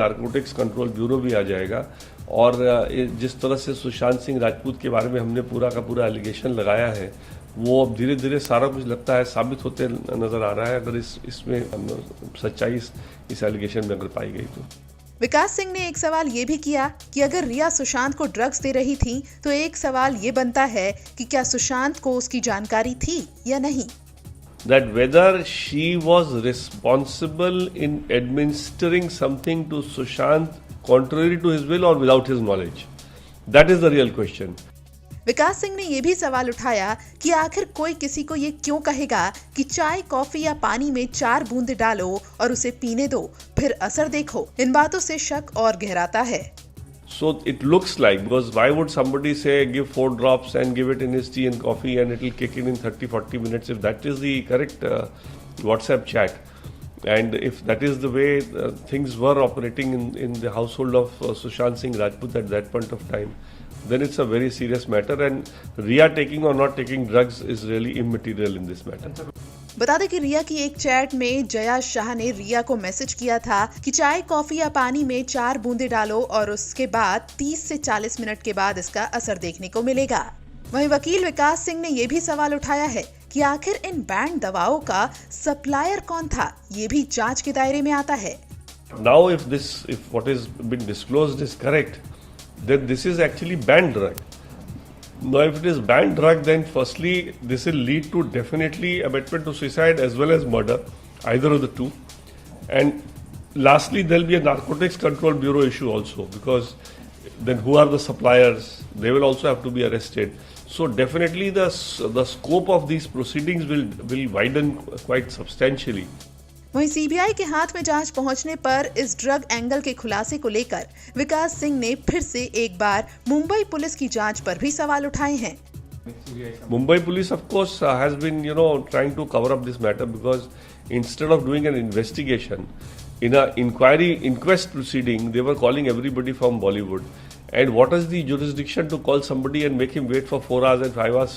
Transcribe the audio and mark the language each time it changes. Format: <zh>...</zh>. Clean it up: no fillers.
<hi>Narcotics control bureau भी आ जाएगा और जिस तरह से सुशांत सिंह राजपूत के बारे में हमने पूरा का पूरा एलिगेशन लगाया है, वो अब धीरे धीरे सारा कुछ लगता है साबित होते नजर आ रहा है, अगर इसमें सच्चाई इस एलिगेशन में अगर पाई गई तो। विकास सिंह ने एक सवाल ये भी किया कि अगर रिया सुशांत को ड्रग्स दे रही थी तो एक सवाल ये बनता है कि क्या सुशांत को उसकी जानकारी थी या नहीं।</hi> <en>That whether she was responsible in administering something to Sushant contrary to his will or without his knowledge, that is the real question.</en> <hi>विकास सिंह ने यह भी सवाल उठाया कि आखिर कोई किसी को ये क्यों कहेगा कि चाय, कॉफी या पानी में 4 बूंदे डालो और उसे पीने दो, फिर असर देखो। इन बातों से शक और गहराता है।</hi> <en>So it looks like, because why would somebody say give 4 drops and give it in his tea and coffee and it will kick in 30-40 minutes if that is the correct WhatsApp chat, and if that is the way things were operating in the household of Sushant Singh Rajput at that point of time, then it's a very serious matter, and Riya taking or not taking drugs is really immaterial in this matter.</en> <hi>बता दें कि रिया की एक chat में जया शाह ने रिया को message किया था कि चाय, कॉफी या पानी में 4 बूंदे डालो और उसके बाद 30 से 40 मिनट के बाद इसका असर देखने को मिलेगा। वहीं वकील विकास सिंह ने यह भी सवाल उठाया है कि आखिर इन बैंड दवाओं का सप्लायर कौन था, ये भी जांच के दायरे में आता है।</hi> <en>Now if what is been disclosed is correct, then this is actually banned drug. Now, if it is banned drug, then firstly, this will lead to definitely abetment to suicide as well as murder, either of the two. And lastly, there will be a narcotics control bureau issue also, because then who are the suppliers? They will also have to be arrested. So definitely the scope of these proceedings will widen quite substantially.</en> <hi>वहीं CBI के हाथ में जांच पहुंचने पर इस drug angle के खुलासे को लेकर विकास सिंह ने फिर से एक बार मुंबई पुलिस की जांच पर भी सवाल उठाए हैं।</hi> <en>Mumbai police, of course, has been, trying to cover up this matter, because instead of doing an investigation, in an inquest proceeding, they were calling everybody from Bollywood. And what is the jurisdiction to call somebody and make him wait for 4 hours and 5 hours?</en>